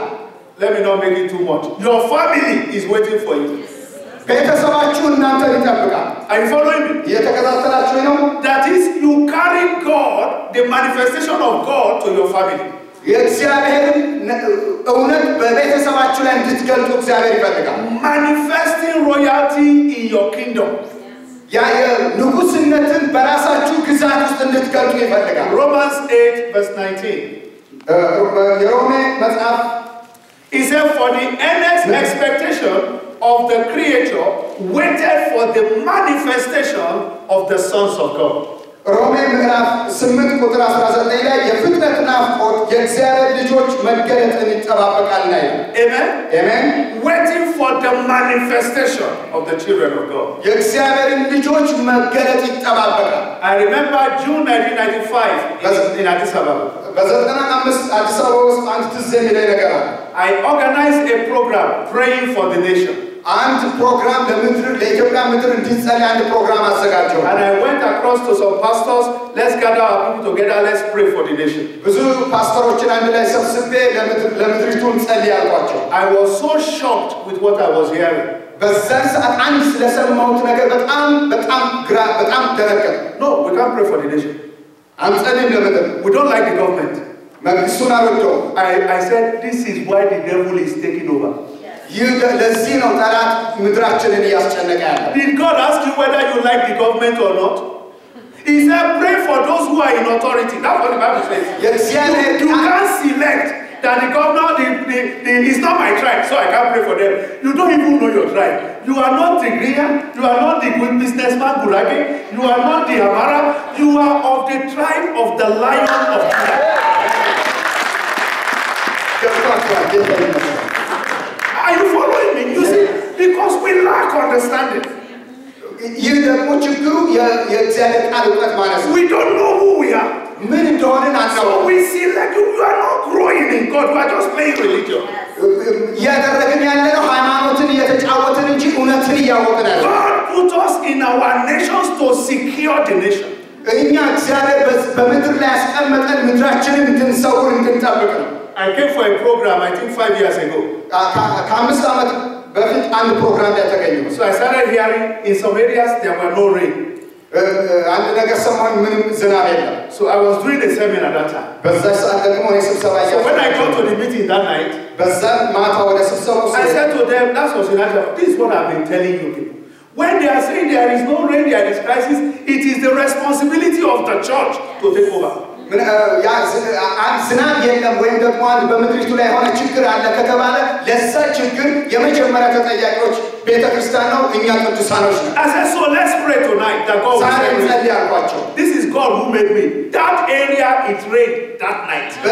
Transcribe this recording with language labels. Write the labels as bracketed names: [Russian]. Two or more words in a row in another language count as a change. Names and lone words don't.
[English] Let me not make it too much. Your family is waiting for you. [Amharic] ቤተሰባችሁ እናንተን ይጠብቃል። [English] Are you following me? [Amharic] እየተከታተላችሁ ነው? [English] That is, you carry God, the manifestation of God, to your family. [Amharic] የእግዚአብሔርን እውነት በቤተሰባችሁ ላይ እንድትገልጡ እግዚአብሔር ይፈልጋል። [English] Manifesting royalty in your kingdom. [Amharic] ያ የንጉስነትን በራሳችሁ ግዛት ውስጥ እንድትገልጡ ይፈልጋል። [English] Romans 8 verse 19. [Amharic] የሮሜ መጽሐፍ [English] He said, for the earnest expectation of the creature waited for the manifestation of the sons of God. [Amharic] ሮሜ ምዕራፍ 8 ቁጥር 19 ላይ የፍጥረት ናፍቆት የእግዚአብሔር ልጆች መገለጥን ይጠባበቃል ላይ [English] Amen. [Amharic] አሜን። [English] Waiting for the manifestation of the children of God. [Amharic] የእግዚአብሔር ልጆች መገለጥ ይጠባበቃል። [English] I remember June 1995 in Addis Ababa. [Amharic] በ95 አዲስ አበባ ውስጥ አንድ ትዝ የሚለኝ ነገር አለ። [English] I organized a program praying for the nation. [Amharic] አንድ ፕሮግራም ለኢትዮጵያ ምድር እንዲጸልይ አንድ ፕሮግራም አዘጋጀው። [English] And I went across to some pastors. Let's gather our people together. Let's pray for the nation. [Amharic] ብዙ ፓስተሮችን አንድ ላይ ሰብስቤ ለምድሪቱ እንጸልይ አልኳቸው። [English] I was so shocked with what I was hearing. [Amharic] በዛን ሰዓት አንድ ስለሰማሁት ነገር በጣም ደነገጥኩ። [English] No, we can't pray for the nation. [Amharic] አንጸልይም ለምድር። [English] We don't like the government. [Amharic] መንግስቱን አልወደውም። [English] I said this is why the devil is taking over. [Amharic] ለዚህ ነው ጠላት ምድራችንን እያስጨነቀ ያለው። [English] Did God ask you whether you like the government or not? He said pray for those who are in authority. That's what the Bible says. You can't select that the governor is not my tribe, so I can't pray for them. You don't even know your tribe. You are not the Griya, you are not the good businessman Burage, you are not the Amara, you are of the tribe of the Lion of Judah. Are you following me? You see, because we lack understanding. [Amharic] ይህ ደግሞ ችግሩ የእግዚአብሔር ቃል እውቀት ማለት ነው። [English] We don't know who we are. [Amharic] ምን እንደሆነን አናውቅም። [English] So we see like you are not growing in God. You are just playing religion. [Amharic] እያደረግን ያለነው ሃይማኖትን እየተጫወትን እንጂ እውነትን እያወቅን አይደለም። [English] God put us in our nations to secure the nation. [Amharic] እኛ እግዚአብሔር በምድር ላይ ያስቀመጠን ምድራችንን እንድንሰውር እንድንጠብቅ ነው። [English] I came for a program I think 5 years ago. [Amharic] ከ5 ዓመት በፊት አንድ ፕሮግራም ላይ ተገኘሁ። [English] So I started hearing in some areas there were no rain. [Amharic] አንድ ነገር ሰሞን ምንም ዝናብ የለም። [English] So I was doing a seminar that time. [Amharic] በዛ ሰዓት ደግሞ እኔ ስብሰባ [English] So when I got to the meeting that night, [Amharic] በዛ ማታ ወደ ስብሰባው [English] I said to them, that's what this is what I've been telling you people. When they are saying there is no rain, there is crisis, it is the responsibility of the church to take over. [Amharic] ዝናብ የለም ወይም ደግሞ አንድ በምድሪቱ ላይ የሆነ ችግር አለ ከተባለ ለዛ ችግር የመጀመሪያ ተጠያቂዎች ቤተክርስቲያን ነው፣ እኛ ቅዱሳኖች ነን። [English] I said, so let's pray tonight that God will save me. This is God who made me. That area it rained that night.